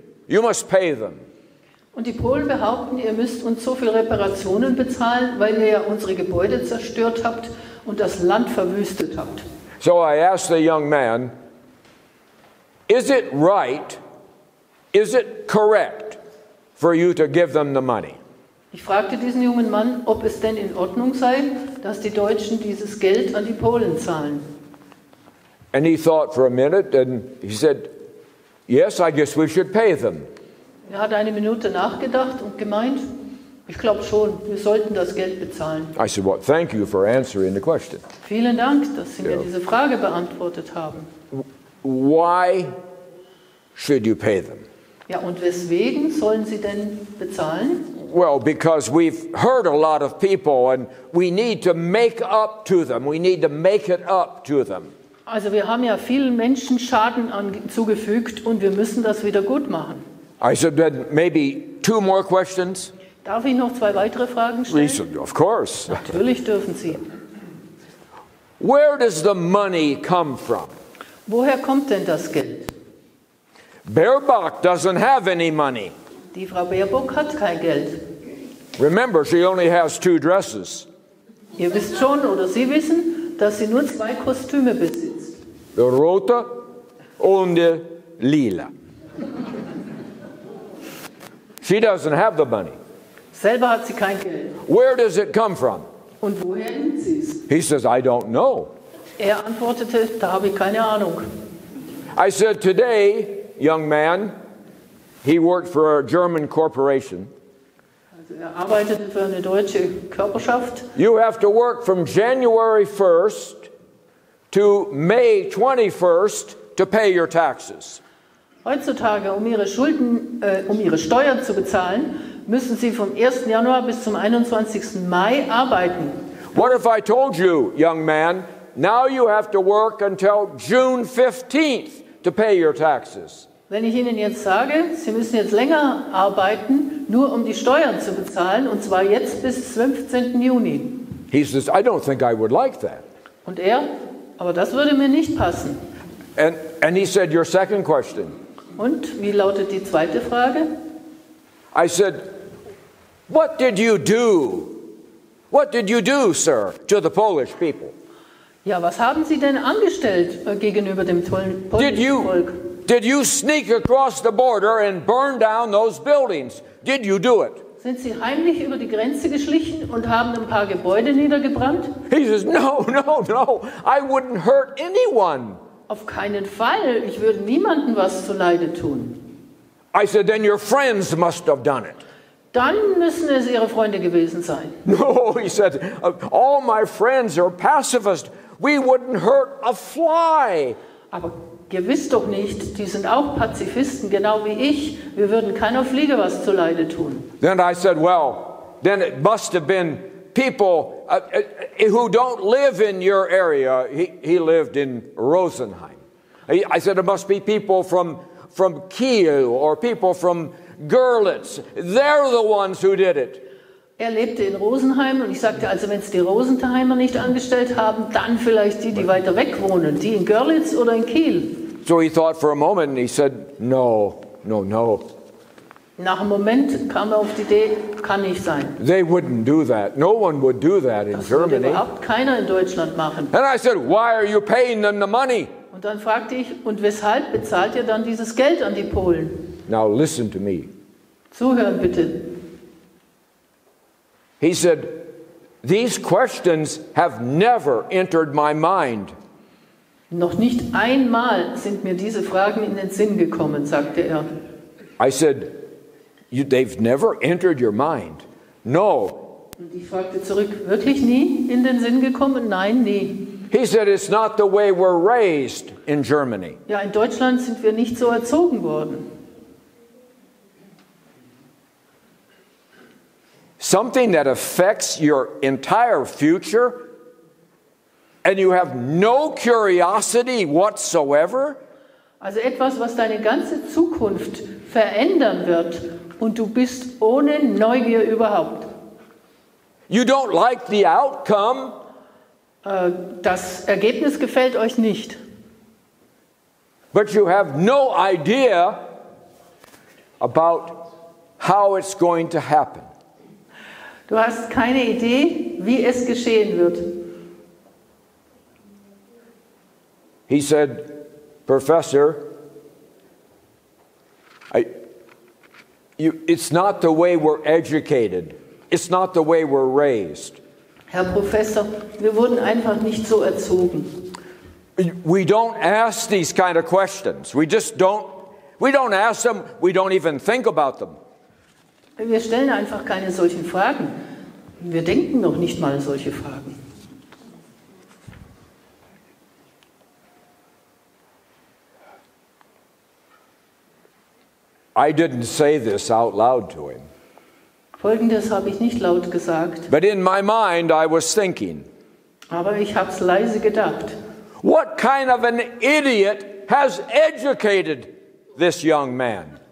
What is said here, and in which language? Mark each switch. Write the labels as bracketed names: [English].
[English] You must pay them. [German] Und die Polen behaupten, ihr müsst uns so viel Reparationen bezahlen, weil ihr ja unsere Gebäude zerstört habt und das Land verwüstet habt. [English] So I asked the young man, is it right, is it correct for you to give them the money? [German] Ich fragte diesen jungen Mann, ob es denn in Ordnung sei, dass die Deutschen dieses Geld an die Polen zahlen. [English] And he thought for a minute and he said, yes, I guess we should pay them. [German] Er hat eine Minute nachgedacht und gemeint, Ich glaube schon, wir sollten das Geld bezahlen. [English] I said, well, thank you for answering the question. [German] Vielen Dank, dass Sie mir diese Frage beantwortet haben. [English] Why should you pay them? [German] Ja, und weswegen sollen Sie denn bezahlen? [English] Well, because we've hurt a lot of people and we need to make up to them. We need to make it up to them. [German] Also wir haben ja vielen Menschen Schaden zugefügt und wir müssen das wieder gut machen. [English] I said, then maybe 2 more questions? [German] Darf ich noch 2 weitere Fragen [English] He said, of course. [German] Natürlich dürfen Sie. [English] Where does the money come from? [German] Woher kommt denn das Geld? [English] Baerbock doesn't have any money. [German] Die Frau Baerbock hat kein Geld. [English] Remember, she only has 2 dresses. [German] Ihr wisst schon oder Sie wissen, dass sie nur 2 Kostüme besitzt. The rote und the lila. [English] She doesn't have the money. [German] Selber hat sie kein Geld. [English] Where does it come from? [German] Und woher nimmt sie es? [English] He says, I don't know. [German] Er antwortete, da habe ich keine Ahnung. [English] I said, today, young man, he worked for a German corporation. [German] Also er arbeitete für eine deutsche Körperschaft. [English] You have to work from January 1st to May 21st to pay your taxes. [German] Heutzutage, um ihre Steuern zu bezahlen, müssen sie vom 1. Januar bis zum 21. Mai arbeiten. [English] What if I told you, young man, now you have to work until June 15th to pay your taxes? [German] Wenn ich Ihnen jetzt sage, Sie müssen jetzt länger arbeiten, nur um die Steuern zu bezahlen, und zwar jetzt bis 15. Juni. [English] He says, I don't think I would like that. [German] Und er, aber das würde mir nicht passen. [English] And he said, your second question. [German] Und wie lautet die zweite Frage? [English] I said, what did you do? What did you do, sir, to the Polish people? [German] Ja, was haben Sie denn angestellt gegenüber dem polnischen Volk? [English] Did you sneak across the border and burn down those buildings? Did you do it? [German] Sind Sie heimlich über die Grenze geschlichen und haben ein paar Gebäude niedergebrannt? [English] He says, no, I wouldn't hurt anyone. [German] Auf keinen Fall. Ich würde niemandem was zuleide tun. [English] I said, then your friends must have done it. [German] Dann müssen es Ihre Freunde gewesen sein. [English] No, he said, all my friends are pacifists. We wouldn't hurt a fly. [German] Aber gewiss doch nicht, die sind auch Pazifisten, genau wie ich. Wir würden keiner Fliege was zuleide tun. [English] Then I said, well, then it must have been people who don't live in your area. He lived in Rosenheim. I said, it must be people from Kiel or people from Görlitz. They're the ones who did it. [German] Er lebte in Rosenheim und ich sagte, also wenn es die Rosenheimer nicht angestellt haben, dann vielleicht die, die weiter weg wohnen, die in Görlitz oder in Kiel. [English] So he thought for a moment and he said, no. [German] Nach einem Moment kam er auf die Idee, kann nicht sein. [English] They wouldn't do that. No one would do that in [German] Das würde [English] Germany. [German] überhaupt keiner in Deutschland machen. [English] And I said, why are you paying them the money? [German] Und dann fragte ich, und weshalb bezahlt ihr dann dieses Geld an die Polen? [English] Now listen to me. [German] Zuhören bitte. [English] He said, these questions have never entered my mind. [German] Noch nicht einmal sind mir diese Fragen in den Sinn gekommen, sagte er. [English] I said, they've never entered your mind. No. [German] Und ich fragte zurück, wirklich nie in den Sinn gekommen? Nein, nie. [English] He said, it's not the way we're raised in Germany. [German] Ja, in Deutschland sind wir nicht so erzogen worden. [English] Something that affects your entire future and you have no curiosity whatsoever? [German] Also etwas, was deine ganze Zukunft verändern wird und du bist ohne Neugier überhaupt. [English] You don't like the outcome. [German] Das Ergebnis gefällt euch nicht. [English] But you have no idea about how it's going to happen. [German] Du hast keine Idee, wie es geschehen wird. [English] He said, Professor, it's not the way we're educated. It's not the way we're raised. [German] Herr Professor, wir wurden einfach nicht so erzogen. [English] We don't ask these kind of questions. We don't ask them. We don't even think about them. [German] Wir stellen einfach keine solchen Fragen. Wir denken noch nicht mal solche Fragen. [English] I didn't say this out loud to him. [German] Folgendes habe ich nicht laut gesagt, [English] But in my mind, I was thinking, [German] aber ich habe es leise gedacht. [English] what kind of an idiot has educated this young man?